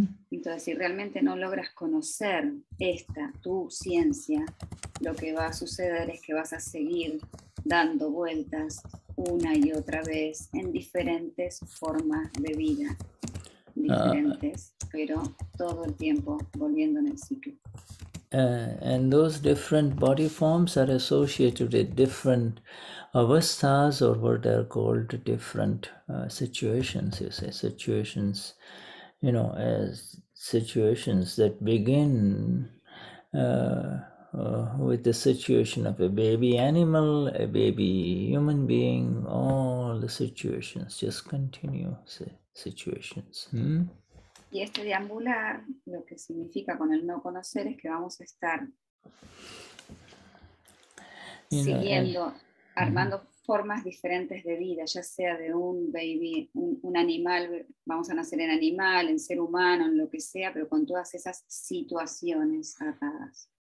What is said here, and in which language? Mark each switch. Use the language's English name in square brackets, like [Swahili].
[Spanish] Entonces, si realmente no logras conocer tu ciencia, lo que va a suceder es que vas a seguir dando vueltas una y otra vez en diferentes formas de vida, diferentes, pero todo el tiempo volviendo en el ciclo. [English] And those different body forms are associated with different avasthas, or what they are called different situations. You say situations, as situations that begin with the situation of a baby animal, a baby human being. All the situations just continue situations. [Spanish] Y este deambular, lo que significa con el no conocer es que vamos a estar siguiendo, armando formas diferentes de vida, ya sea de un baby, un animal, vamos a nacer en animal, en ser humano, en lo que sea, pero con todas esas situaciones atadas.